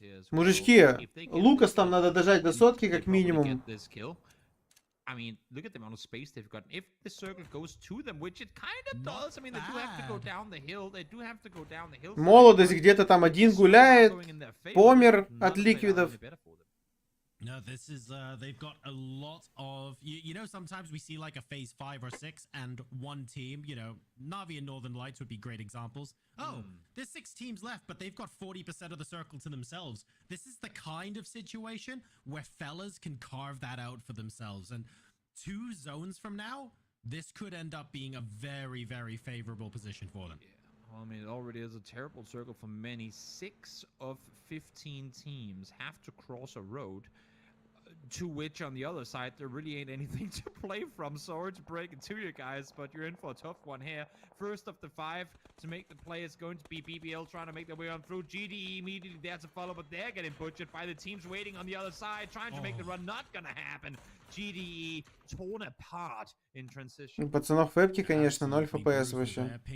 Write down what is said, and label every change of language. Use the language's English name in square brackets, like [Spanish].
[Russian] Мужички, Лукас там надо дожать до 100 как минимум. [English] I mean, look at the amount of space they've gotten. If the circle goes to them, which it kind of does, I mean, they do have to go down the hill. They do have to go down the hill. [Russian] Молодость где-то там один гуляет, помер от ликвидов. [English] No, this is, they've got a lot of, you know, sometimes we see like a phase 5 or 6 and one team, you know, Na'Vi and Northern Lights would be great examples. Oh, there's 6 teams left, but they've got 40% of the circle to themselves. This is the kind of situation where fellas can carve that out for themselves. And 2 zones from now, this could end up being a very, very favorable position for them. Yeah. Well, I mean, it already is a terrible circle for many. 6 of 15 teams have to cross a road. To which, on the other side, there really ain't anything to play from. Sorry to break it to you guys, but you're in for a tough one here. First of the 5 to make the play is going to be BBL trying to make their way on through. GDE immediately there to follow, but they're getting butchered by the teams waiting on the other side, trying to make the run. Not gonna happen. GDE torn apart in transition. [Russian] У пацанов вебки, конечно, 0 FPS вообще.